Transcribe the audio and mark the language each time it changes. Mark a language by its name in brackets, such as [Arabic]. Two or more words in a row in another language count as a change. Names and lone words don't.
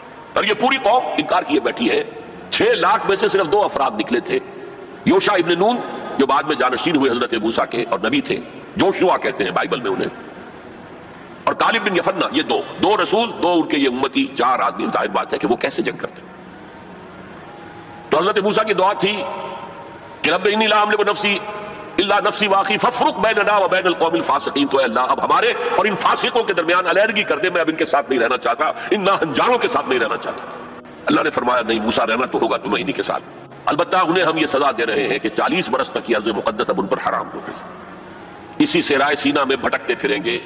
[Urdu] اور یہ پوری قوم انکار کیے بیٹھی ہے. 6 لاکھ میں سے صرف 2 افراد نکلے تھے، یوشع ابن نون جو بعد میں جانشین ہوئے حضرت موسیٰ کے اور نبی تھے، جوشوا کہتے ہیں بائبل میں انہیں، اور کالب بن یفنہ، یہ 2 رسول، 2 ان کے یہ امتی، 4 آدمی. ظاہر بات ہے کہ وہ کیسے جنگ کرتے. تو حضرت موسیٰ کی دعا تھی کہ [Arabic] رب انی لا املک نفسی الا نفسی واخی فافرق بیننا و بین القوم الفاسقین. [Urdu] تو اے اللہ اب ہمارے اور ان فاسقوں کے درمیان علیحدگی کر دے، میں اب ان کے ساتھ نہیں رہنا چاہتا، ان ناہنجاروں کے ساتھ نہیں رہنا چاہتا. اللہ نے فرمایا نہیں موسیٰ، رہنا تو ہوگا تمہیں انہی کے ساتھ. البتہ انہیں ہم یہ سزا دے رہے ہیں کہ 40 برس تک یہ ارض مقدس اب ان پر حرام ہو گئی، اسی صحرائے سینا میں بھٹکتے پھریں گے.